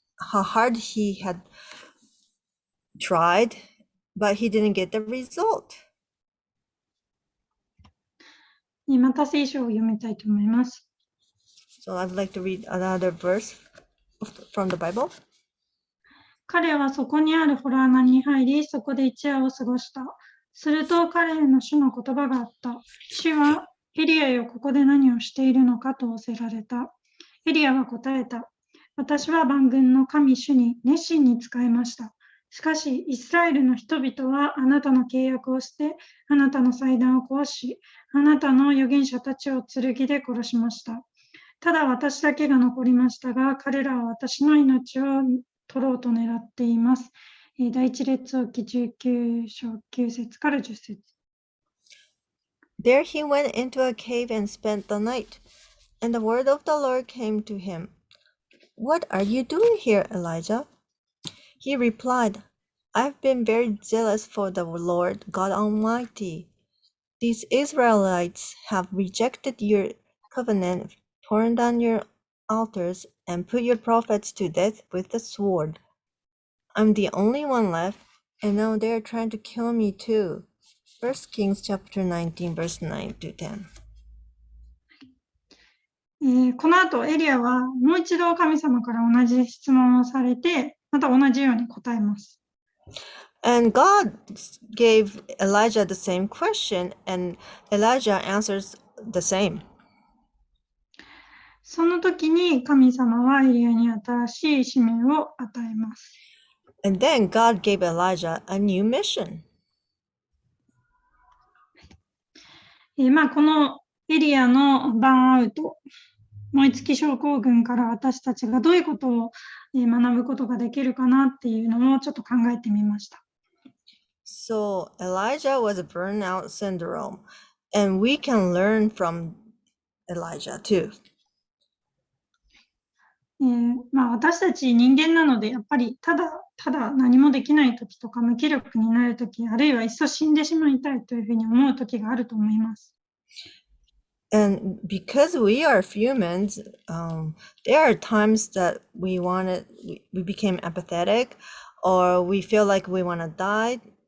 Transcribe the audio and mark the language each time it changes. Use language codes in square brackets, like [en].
[en] how hard he had tried, but he didn't get the result. [ja] また聖書を読みたいと思います。 [en] So I'd like to read another verse from the Bible. [ja] 彼はそこにある洞穴に入り、そこで一夜を過ごした。すると彼への主の言葉があった。主は、エリアよ、ここで何をしているのかと仰せられた。エリアは答えた。私は万軍の神主に熱心に仕えました。しかし、イスラエルの人々はあなたの契約をして、あなたの祭壇を壊し、あなたの預言者たちを剣で殺しました。ただ私だけが残りましたが、彼らは私の命を取ろうと狙っています。第一列王記19章9節から10節。 [en] There he went into a cave and spent the night. And the word of the Lord came to him. What are you doing here, Elijah? He replied, I've been very zealous for the Lord God Almighty. These Israelites have rejected your covenant, torn down your altars, and put your prophets to death with the sword. I'm the only one left, and now they're trying to kill me too. 1 Kings chapter 19, verse 9 to 10. [ja] この後、エリアはもう一度神様から同じ質問をされて、また同じように答えます。 [en] And God gave Elijah the same question, and Elijah answers the same. [ja] その時に神様はエリアに新しい使命を与えます。 [en] And then God gave Elijah a new mission. [ja] このエリアのバーンアウト、燃え尽き症候群から私たちがどういうことを学ぶことができるかなっていうのをちょっと考えてみました。 [en] So Elijah was a burnout syndrome, and we can learn from Elijah too. [ja] 私たち人間なのでやっぱりただ何もできない時とか無気力になる時、あるいはいっそ死んでしまいたいというふうに思う時があると思います。 [en] And because we are humans, there are times that we became apathetic, or we feel like we want to die.